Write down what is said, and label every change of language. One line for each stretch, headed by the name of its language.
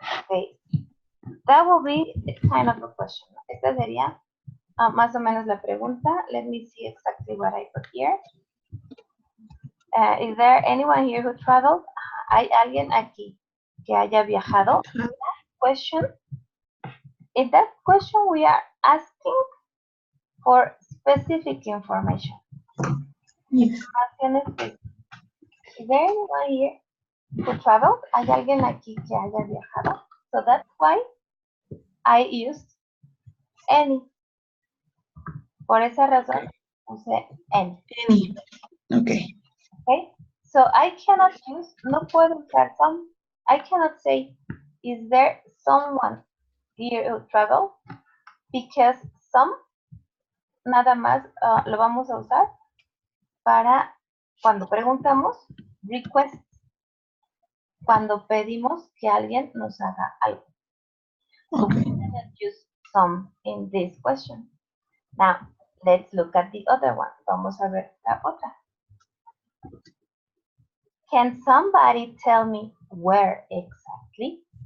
English: Okay, that will be kind of a question.
Spanish: Esta sería más o menos la pregunta.
English: Let me see exactly what I put here. Is there anyone here who traveled?
Spanish: ¿Hay alguien aquí que haya viajado?
English: Question. In that question, we are asking for specific information. Yes. Is there anyone here who traveled?
Spanish: ¿Hay alguien aquí que haya viajado?
English: So that's why I used any.
Spanish: Por esa razón usé any.
English: Any. Okay. Okay. So I cannot use,
Spanish: no puedo usar some.
English: I cannot say, is there someone here who traveled?
Spanish: Because some nada más lo vamos a usar para cuando preguntamos request, cuando pedimos que alguien nos haga algo.
English: So we cannot use some in this question. Now, let's look at the other one.
Spanish: Vamos a ver la otra.
English: Can somebody tell me where exactly?